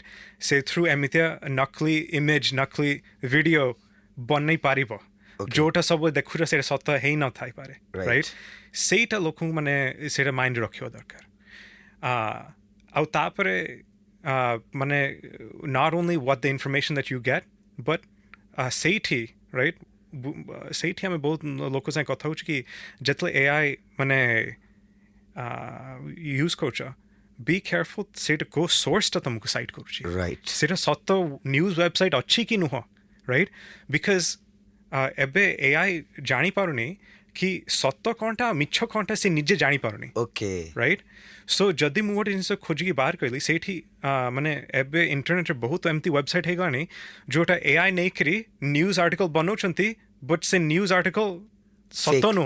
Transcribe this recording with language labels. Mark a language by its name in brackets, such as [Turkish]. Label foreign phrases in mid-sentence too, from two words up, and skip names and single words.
[Odia] ସେଥିରୁ ଏମିତିଆ ନକଲି ଇମେଜ୍, ନକଲି ଭିଡ଼ିଓ ବନେଇ ପାରିବ, ଯୋଉଟା ସବୁ ଦେଖୁଛ ସେଇଟା ସତ ହେଇ ନଥାଇପାରେ, ରାଇଟ୍? ସେଇଟା ଲୋକଙ୍କୁ ମାନେ ସେଇଟା ମାଇଣ୍ଡରେ ରଖିବା ଦରକାର. ଆଉ ତାପରେ ମାନେ [English] not only what the information that you get, but ସେଇଠି, ରାଇଟ୍? [Odia] ସେଇଠି ଆମେ ବହୁତ ଲୋକ ସାଙ୍ଗେ କଥା ହଉଛୁ କି ଯେତେବେଳେ AI ମାନେ ୟୁଜ୍ କରୁଛ, [English] be careful [Odia] ସେଇଟା କୋଉ ସୋର୍ସଟା ତମକୁ ସାଇଟ୍ କରୁଛି, [English] Right. [Odia] ସେଇଟା ସତ [English] news website [Odia] ଅଛି କି ନୁହଁ, ରାଇଟ୍? ବିକଜ ଏବେ AI ଜାଣିପାରୁନି କି ସତ କ'ଣଟା ମିଛ କ'ଣଟା ସେ ନିଜେ ଜାଣିପାରୁନି, [English] Okay. ରାଇଟ୍? [Odia] ସୋ ଯଦି ମୁଁ ଗୋଟେ ଜିନିଷ ଖୋଜିକି ବାହାର କଲି, ସେଇଠି ମାନେ ଏବେ ଇଣ୍ଟରନେଟ୍ରେ ବହୁତ ଏମିତି ୱେବସାଇଟ୍ ହେଇଗଲାଣି ଯୋଉଟା AI ନେଇକରି [English] news article [Odia] ବନାଉଛନ୍ତି, ବଟ୍ ସେ [English] news article [Odia] ସତ ନୁହଁ,